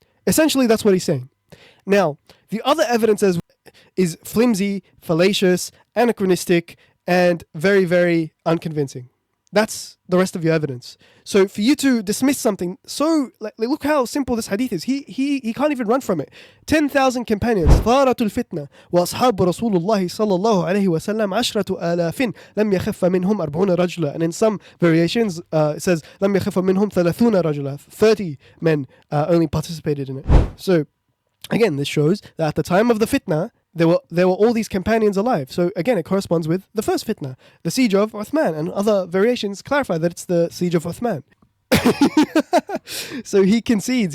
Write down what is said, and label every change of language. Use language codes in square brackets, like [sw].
[en] Essentially, that's what he's saying. Now, the other evidence is flimsy, fallacious, anachronistic, and very, very unconvincing. That's the rest of your evidence. So for you to dismiss something look how simple this hadith is. He can't even run from it. 10,000 companions. [ar] ثارة الفتنة وأصحاب رسول الله صلى الله عليه وسلم 10,000 لم يخف منهم 40 رجلا. [en] And in some variations it says [ar] لم يخف منهم 30 رجلا. [en] 30 men only participated in it. So again, this shows that at the time of the fitna, there were all these companions alive. So again, it corresponds with the first fitna, the siege of Uthman, and other variations clarify that it's the siege of Uthman. So he concedes.